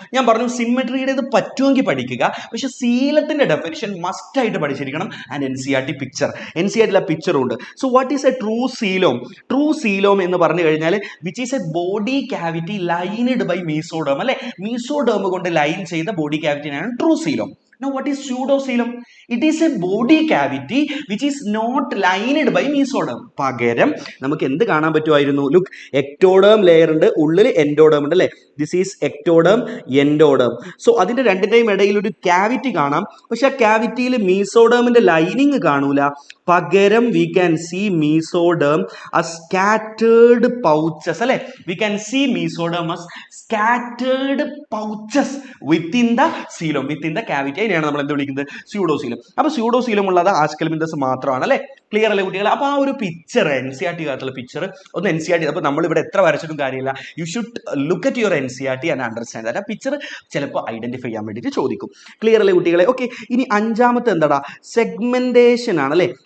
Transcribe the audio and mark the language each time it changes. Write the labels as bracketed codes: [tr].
[ml] ഞാൻ പറഞ്ഞു സിമെട്രിയുടെ ഇത് പറ്റുമെങ്കിൽ പഠിക്കുക, പക്ഷെ സീലത്തിന്റെ ഡെഫിനിഷൻ മസ്റ്റ് ആയിട്ട് പഠിച്ചിരിക്കണം. [en] and NCERT [ml] പിക്ചറും ഉണ്ട്. [en] so what is a true coelom [ml] എന്ന് പറഞ്ഞു കഴിഞ്ഞാൽ [en] Which is a body cavity lined by mesoderm, അല്ലെ. [ml] മീസോഡേം കൊണ്ട് ലൈൻ ചെയ്ത body ക്യാവിറ്റിയാണ് true coelom. [en] Now what is pseudocoelom? It is a body cavity which is not lined by mesoderm. [ml] പകരം നമുക്ക് എന്ത് കാണാൻ പറ്റുമായിരുന്നു? ലുക്ക്, എക്ടോഡേം ലെയർ ഉണ്ട്, ഉള്ളിൽ എൻഡോഡേം ഉണ്ട്, അല്ലെ. [en] This is ectoderm, endoderm. [ml] So അതിന്റെ രണ്ടിന്റെയും ഇടയിൽ ഒരു ക്യാവിറ്റി കാണാം, പക്ഷെ ആ ക്യാവിറ്റിയിൽ മീസോഡേമിന്റെ ലൈനിങ് കാണൂല. [en] പകരം we can see mesoderm as scattered pouches, അല്ലെ. We can see mesoderm as scattered pouches within the coelom, within the cavity. [ml] ഇതിനെയാണ് നമ്മൾ എന്ത് വിളിക്കുന്നത്? സ്യൂഡോസീലം. അപ്പൊ സ്യൂഡോസീലം ഉള്ളത് ആസ്കെൽമിന്തസ് മാത്രമാണ് അല്ലെ? ക്ലിയർ അല്ലേ കുട്ടികൾ? അപ്പൊ ആ ഒരു പിക്ചർ NCERT കാത്തുള്ള പിക്ചർ ഒന്ന് NCERT, അപ്പൊ നമ്മൾ ഇവിടെ എത്ര വരച്ചിട്ടും കാര്യമില്ല, [en] You should look at your NCERT and understand that. [ml] ആ പിക്ചർ ചിലപ്പോൾ ഐഡന്റിഫൈ ചെയ്യാൻ വേണ്ടിയിട്ട് ചോദിക്കും. ക്ലിയർ അല്ലേ കുട്ടികളെ? ഓക്കെ, ഇനി അഞ്ചാമത്തെ എന്താടാ? സെഗ്മെന്റേഷൻ ആണ് അല്ലെ?